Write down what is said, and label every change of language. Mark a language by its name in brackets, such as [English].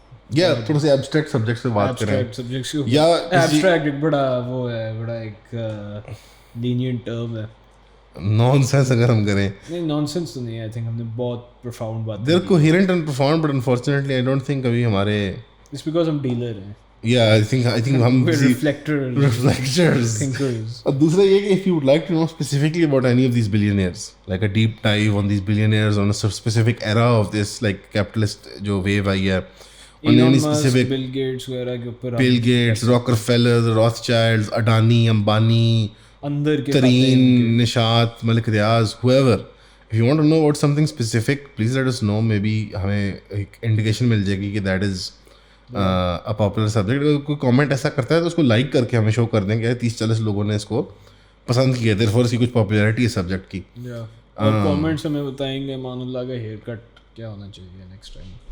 [Urdu] یا تھوڑا سا ایبسٹریکٹ سبجیکٹ سے بات کریں, یا ایبسٹریکٹ ایک بڑا وہ ہے, بڑا ایک لینینٹ ٹرم ہے, نان سینس اگر ہم کریں. نہیں نان سینس تو نہیں ہے, آئی تھنک ہم نے بہت پروفاؤنڈ بات [English] there coherent and profound, but unfortunately I don't think [Urdu] ابھی ہمارے اٹس بیکاز ہم ڈیلر ہیں. [English] Yeah, I think ہم reflectors thinkers. [Urdu] اور دوسرا یہ کہ [English] if you would like to know specifically about any of these billionaires, like a deep dive on these billionaires on a specific era of this like capitalist [Urdu] جو wave آئی ہے, [English] on any specific [Urdu] Bill Gates وغیرہ کے اوپر, [English] Bill Gates, Rockefeller, Rothschilds, Adani, Ambani, [Urdu] اندر کے [English] Tareen, Nishat, Malik Riaz, whoever. If you want to know about something specific, please let us know. [Urdu] Maybe ہمیں ایک indication مل جائے گی کہ [English] that is a popular subject. [Urdu] اگر کوئی کامنٹ ایسا کرتا ہے تو اس کو لائک کر کے ہمیں شو کر دیں کہ 30-40 لوگوں نے اس کو پسند کیا, therefore اس کی کچھ پاپولیرٹی ہے سبجیکٹ کی. اور کامنٹس ہمیں بتائیں گے مان اللہ کا ہیئر کٹ کیا ہونا چاہیے نیکسٹ ٹائم.